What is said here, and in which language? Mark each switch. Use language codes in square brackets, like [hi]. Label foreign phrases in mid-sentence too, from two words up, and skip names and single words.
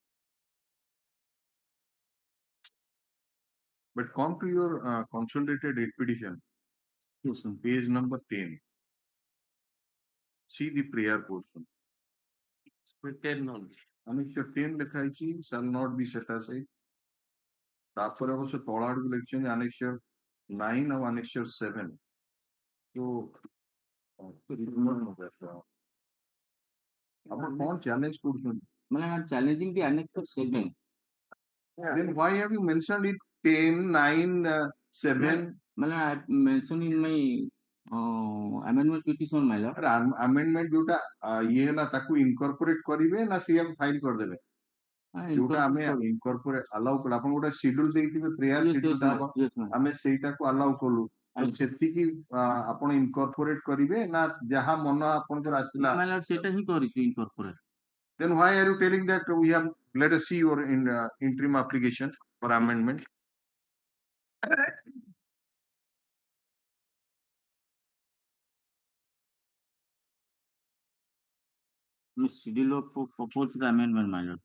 [en] But come to your consolidated writ petition, Yes, sir. page number 10. See the prayer portion. Annexure 10 [or] ଲେଖା ହେଇଛି [en] shall not be set aside. [or] ତାପରେ ଅବଶ୍ୟ ତଳ ଆଡକୁ ଲେଖିଛନ୍ତି Annexure 9 ଆଉ Annexure 7. So ଆପଣ କଣ ଚ୍ୟାଲେଞ୍ଜ କରୁଛନ୍ତି? [en] I am challenging the Annexure 7. Then why have you mentioned it 10, 9, 7? I mentioned in my amendment petition, my lord. [or] Amendment ଯୋଉଟା ଇଏ ହେଲା ତାକୁ incorporate କରିବେ ନା ସିଏ ଫାଇଲ କରିଦେବେ? ଯୋଉଟା ଆମେ [en] incorporate allow [or] କଲୁ ଆପଣ ଗୋଟେ schedule ଦେଇଥିବେ [en] prayer schedule [or] ଟା ହବ ଆମେ ସେଇଟାକୁ allow କଲୁ ତ ସେତିକି ଆପଣ incorporate କରିବେ ନା ଯାହା ମନ ଆପଣଙ୍କର ଆସିଲା? ସେଇଟା ହିଁ କରିଛୁ incorporate. [en] Then why are you telling that we have let us see your interim application for amendment? Schedule of proposed amendment, my lord.